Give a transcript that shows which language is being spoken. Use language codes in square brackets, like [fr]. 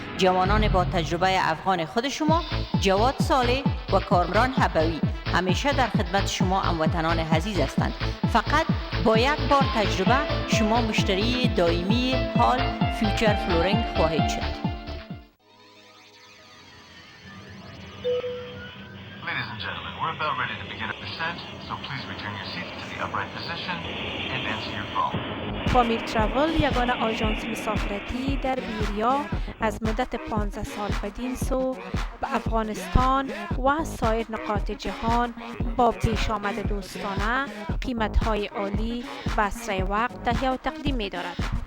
[fa] جوانان با تجربه افغان خود شما، جواد صالح و کارمران حبوی، همیشه در خدمت شما هموطنان عزیز هستند. فقط با یک بار تجربه شما مشتری دائمی هال فیوچر فلورینگ خواهید شد. [en] Ladies and gentlemen, we're about ready to begin a descent, so please return your seats to the upright position and answer your phone. [fa] فامیل تراول یگانه آژانس مسافرتی در بیریا از مدت 15 سال بدین سو به افغانستان و سایر نقاط جهان با پیش آمد دوستانه، قیمت‌های عالی و اسرع وقت تهیه و تقدیم می‌دارد.